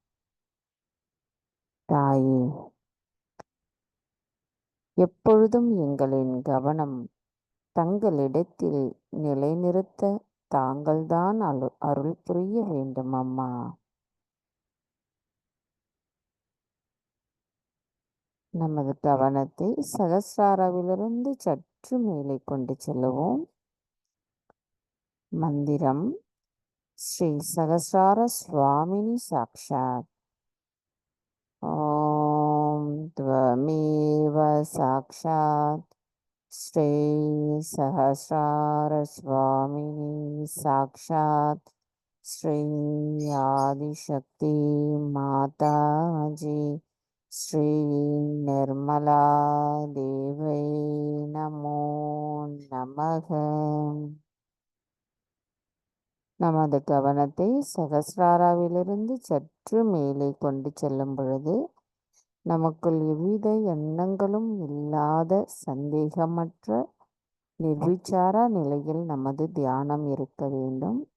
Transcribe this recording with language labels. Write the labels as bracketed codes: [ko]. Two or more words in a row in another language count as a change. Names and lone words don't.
[ta] தாயே, எப்பொழுதும் எங்களின் கவனம் தங்களிடத்தில் நிலைநிறுத்த தாங்கள்தான் அருள் புரிய வேண்டும் அம்மா. நமது கவனத்தை சகஸ்ராராவிலிருந்து சற்று மேலே கொண்டு செல்லுவோம். [sa] மந்திரம் श्री सहस्रार स्वामिनी साक्षात्। ॐ त्वमेव साक्षात् श्री सहस्रार स्वामिनी साक्षात् श्री आदिशक्ति माता जी श्री निर्मला देवै नमो नमः। [ta] நமது கவனத்தை சகஸ்ராராவிலிருந்து சற்று மேலே கொண்டு செல்லும் பொழுது நமக்குள் எவ்வித எண்ணங்களும் இல்லாத சந்தேகமற்ற நிர்விச்சார நிலையில் நமது தியானம் இருக்க வேண்டும்.